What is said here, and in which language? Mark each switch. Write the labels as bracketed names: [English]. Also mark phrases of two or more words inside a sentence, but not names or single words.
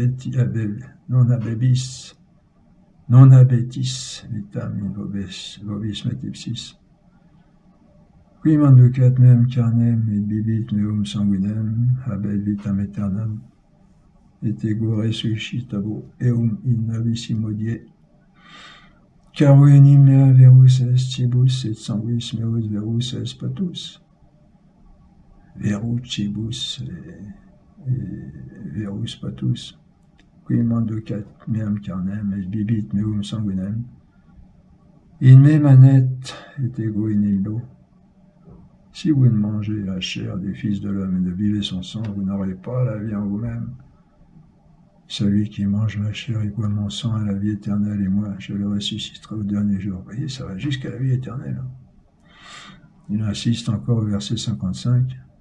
[Latin] abetis vitam in vobis metipsis, qui manducat mem carnem et bibit meum sanguinem, habet vitam aeternam, et ego resuscitabo eum in nobissimo die, car enim mea verus est cibus et sanguis meus verus est patus. Verus cibus et verus patus, qui manducat meam carnem et bibit meum sanguinem, in me manet et ego in illo. [French] Si vous ne mangez la chair du Fils de l'homme et ne buvez son sang, vous n'aurez pas la vie en vous-même. Celui qui mange ma chair et boit mon sang a la vie éternelle, et moi, je le ressusciterai au dernier jour. Vous voyez, ça va jusqu'à la vie éternelle. Il insiste encore au verset 55.